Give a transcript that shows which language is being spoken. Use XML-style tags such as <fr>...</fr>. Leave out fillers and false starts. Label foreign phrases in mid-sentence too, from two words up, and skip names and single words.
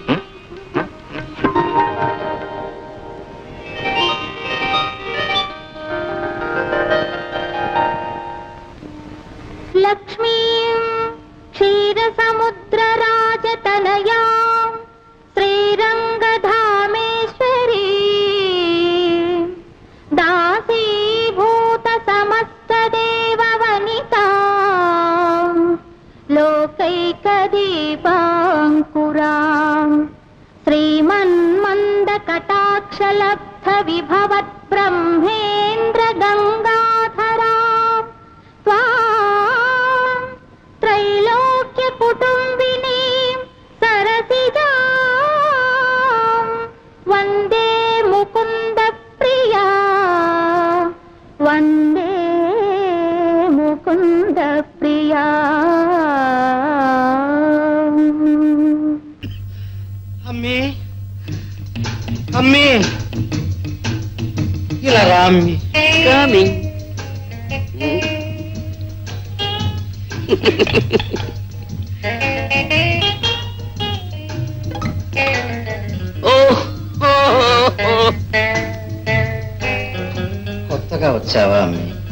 <sa>లక్ష్మీ క్షీర సముద్ర రాజతనయా శ్రీరంగధామేశ్వరీ దాసీభూత సమస్త దేవవనితా లోకైక దీపాంకురా శ్రీమన్మంద కటాక్షలబ్ధ విభవత్ బ్రహ్మేంద్ర గంగాధరా त्रैलोक्य कुटुंबिनी सरसिजा वंदे मुकुंद प्रिया वंदे मुकुंद प्रिया</sa> <te>అమ్మి ఇలా రా అమ్మి. కమింగ్. కొత్తగా వచ్చావా అమ్మి?</te>